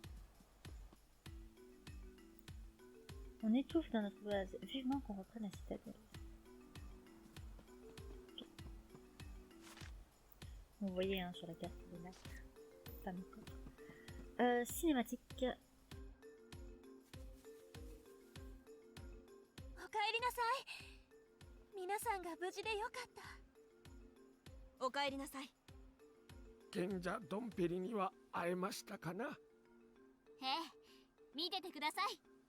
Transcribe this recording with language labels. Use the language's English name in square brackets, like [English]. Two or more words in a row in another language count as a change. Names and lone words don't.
[French] On étouffe dans notre base. Vivement qu'on reprenne la citadelle. Okay. Vous voyez hein, sur la carte des lacs. Pas mes corps. Cinématique. [Japanese] おかえりなさい。皆さんが無事でよかった。おかえりなさい。賢者ドンペリには会えましたかな。ええ、見ててください。